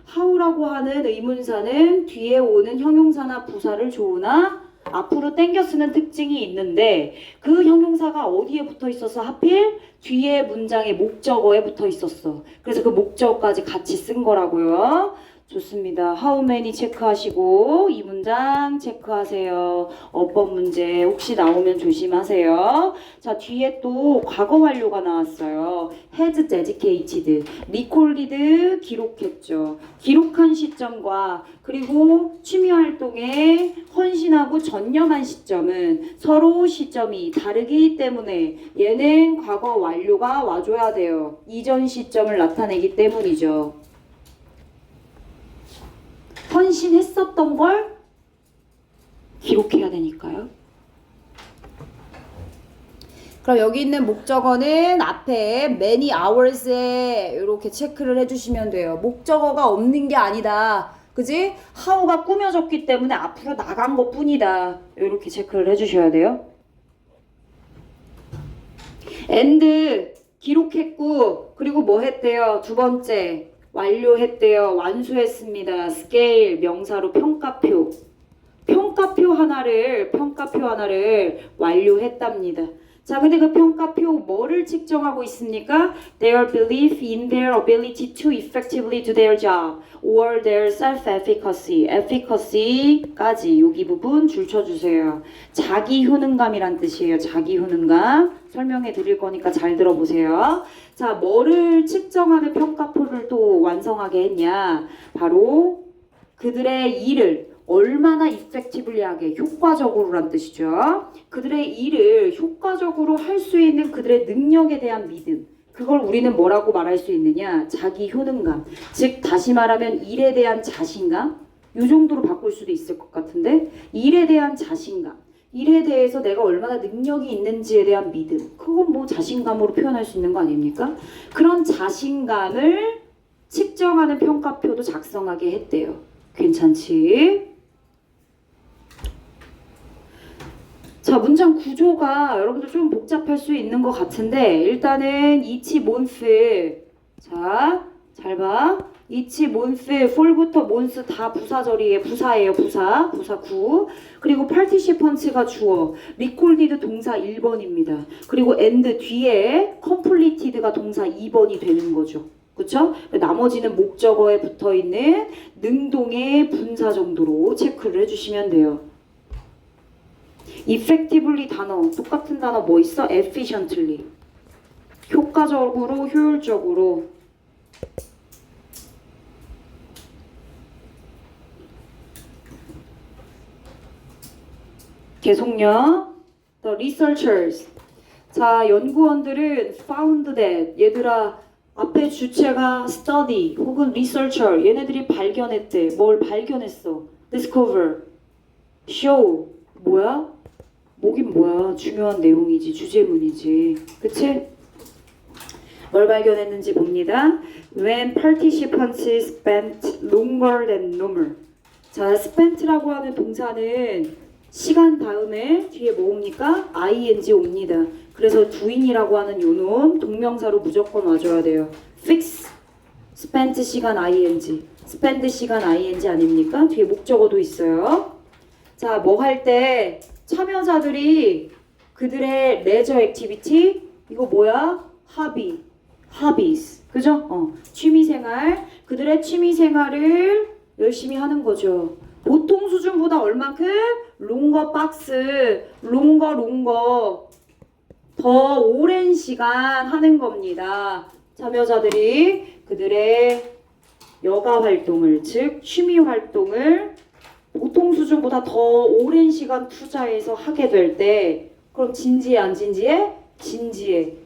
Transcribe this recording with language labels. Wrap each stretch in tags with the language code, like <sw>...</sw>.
<ko>how라고 하는 의문사는 뒤에 오는 형용사나 부사를 조으나 앞으로 땡겨 쓰는 특징이 있는데 그 형용사가 어디에 붙어 있어서 하필 뒤에 문장의 목적어에 붙어 있었어. 그래서 그 목적어까지 같이 쓴 거라고요. 좋습니다. how many 체크하시고 이 문장 체크하세요. 어법 문제 혹시 나오면 조심하세요. 자, 뒤에 또 과거 완료가 나왔어요.</ko> <en>has dedicated, recorded</en> <ko>기록했죠. 기록한 시점과 그리고 취미 활동에 헌신하고 전념한 시점은 서로 시점이 다르기 때문에 얘는 과거 완료가 와줘야 돼요. 이전 시점을 나타내기 때문이죠. 헌신했었던 걸 기록해야 되니까요. 그럼 여기 있는 목적어는 앞에 many hours에 이렇게 체크를 해주시면 돼요. 목적어가 없는 게 아니다. 그지? how가 꾸며졌기 때문에 앞으로 나간 것 뿐이다. 이렇게 체크를 해주셔야 돼요. and 기록했고 그리고 뭐 했대요? 두 번째 완료했대요. 완수했습니다. scale 명사로 평가표. 평가표 하나를 완료했답니다. 자, 근데 그 평가표 뭐를 측정하고 있습니까?</ko> <en>Their belief in their ability to effectively do their job or their self-efficacy.</en> <ko>efficacy까지 여기 부분 줄 쳐주세요. 자기 효능감이란 뜻이에요. 자기 효능감. 설명해 드릴 거니까 잘 들어보세요. 자, 뭐를 측정하는 평가표를 또 완성하게 했냐? 바로 그들의 일을 얼마나 effectively하게 효과적으로란 뜻이죠. 그들의 일을 효과적으로 할 수 있는 그들의 능력에 대한 믿음. 그걸 우리는 뭐라고 말할 수 있느냐? 자기 효능감. 즉 다시 말하면 일에 대한 자신감. 이 정도로 바꿀 수도 있을 것 같은데 일에 대한 자신감. 일에 대해서 내가 얼마나 능력이 있는지에 대한 믿음. 그건 뭐 자신감으로 표현할 수 있는 거 아닙니까? 그런 자신감을 측정하는 평가표도 작성하게 했대요. 괜찮지? 자, 문장 구조가 여러분들 좀 복잡할 수 있는 것 같은데 일단은 each month. 자, 잘 봐. each month, for부터 month 다 부사절이에요. 부사예요. 부사 구. 그리고 participants가 주어, recorded 동사 1번입니다. 그리고 and 뒤에 completed가 동사 2번이 되는 거죠. 그쵸? 나머지는 목적어에 붙어있는 능동의 분사 정도로 체크를 해주시면 돼요. effectively 단어, 똑같은 단어 뭐 있어?</ko> <en>efficiently.</en> <ko>효과적으로, 효율적으로. 계속요.</ko> <en>The researchers.</en> <ko>자, 연구원들은</ko> <en>found that.</en> <ko>얘들아, 앞에 주체가 study 혹은 researcher. 얘네들이 발견했대. 뭘 발견했어? discover, show. 뭐야? 뭐긴 뭐야. 중요한 내용이지. 주제문이지. 그치? 뭘 발견했는지 봅니다.</ko> <en>When participants spent longer than normal.</en> <ko>자, spent라고 하는 동사는 시간 다음에 뒤에 뭐 옵니까? ing 옵니다. 그래서 doing이라고 하는 요놈 동명사로 무조건 와줘야 돼요. fix, spent 시간 ing, spend 시간 ing 아닙니까? 뒤에 목적어도 있어요. 자, 뭐 할 때 참여자들이 그들의 레저 액티비티 이거 뭐야?</ko> <en>hobby, hobbies, 그죠?</en> <ko>취미생활, 그들의 취미생활을 열심히 하는 거죠. 보통 수준보다 얼만큼? 롱거 박스, 롱거 더 오랜 시간 하는 겁니다. 참여자들이 그들의 여가 활동을, 즉 취미 활동을 보통 수준보다 더 오랜 시간 투자해서 하게 될 때 그럼 진지해 안 진지해? 진지해.</ko>